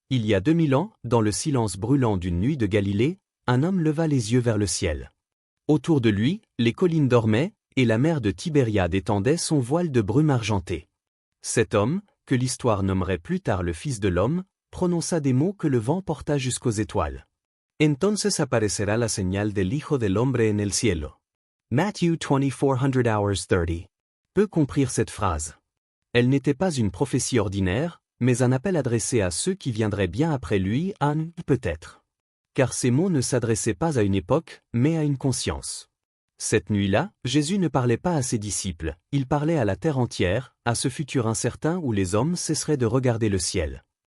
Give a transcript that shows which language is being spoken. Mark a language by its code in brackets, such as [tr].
[fr] Il y a 2000 ans, dans le silence brûlant d'une nuit de Galilée, un homme leva les yeux vers le ciel. Autour de lui, les collines dormaient, et la mer de Tibériade étendait son voile de brume argentée. Cet homme, que l'histoire nommerait plus tard le Fils de l'homme, prononça des mots que le vent porta jusqu'aux étoiles. [es] Entonces aparecerá la señal del Hijo del Hombre en el cielo. [fr] Matthieu 24:30. Peu comprirent cette phrase. Elle n'était pas une prophétie ordinaire, mais un appel adressé à ceux qui viendraient bien après lui, peut-être. Car ces mots ne s'adressaient pas à une époque, mais à une conscience. Cette nuit-là, Jésus ne parlait pas à ses disciples, il parlait à la terre entière, à ce futur incertain où les hommes cesseraient de regarder le ciel.